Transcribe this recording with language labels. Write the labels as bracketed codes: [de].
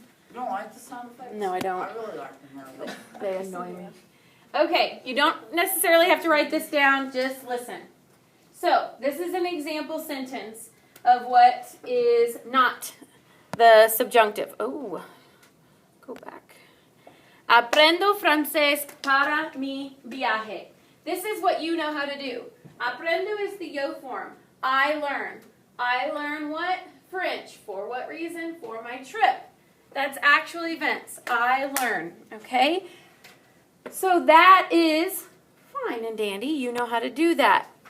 [en] You don't like the sound effects? No, I don't. I really like them. They annoy me. Okay, you don't necessarily have to write this down, just listen. So, this is an example sentence of what is not the subjunctive. Oh, go back. [es] Aprendo francés para mi viaje. [en] This is what you know how to do. Aprendo is the yo form. I learn. I learn what? French. For what reason? For my trip. That's actual events. I learn. Okay? So that is fine and dandy. You know how to do that.